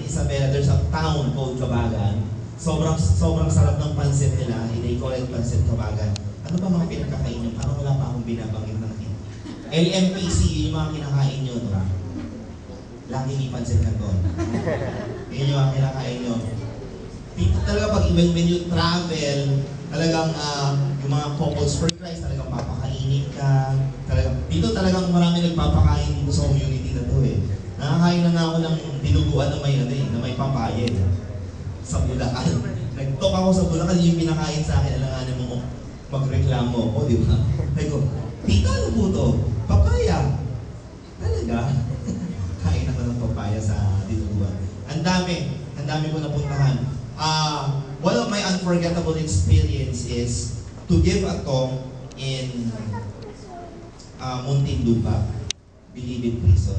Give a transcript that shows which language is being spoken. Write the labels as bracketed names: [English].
[English] In Isabela, there's a town called Kabagan. [Filipino] Sobrang sarap ng pansit nila. [English] They call it [Filipino] Pansit Kabagan. Ano ba mga pinagkakain nyo? Parang wala pa akong binabanggit ng LMPC, yung mga kinakain nyo, no? Lagi ni pansit na to. Yun yung mga kinakain nyo. Dito talaga pag [English] when you travel, [Filipino] talagang yung mga couples for Christ, talagang papakainin ka. Dito talagang marami nagpapakain dito sa community na to eh. Nakakain na nga ako ng dinuguan na may papayed. Sa Bulacan. Nag-talk ako sa Bulacan, yung pinakain sa akin, alanganin mo magreklamo ko, di ba? Sabi ko, tita, ano po to? Papaya. Talaga? Kain ako ng papaya sa dinuguan. Ang dami ko napuntahan. [English] One of my unforgettable experience is to give a talk in Muntinlupa, Bilibid Prison.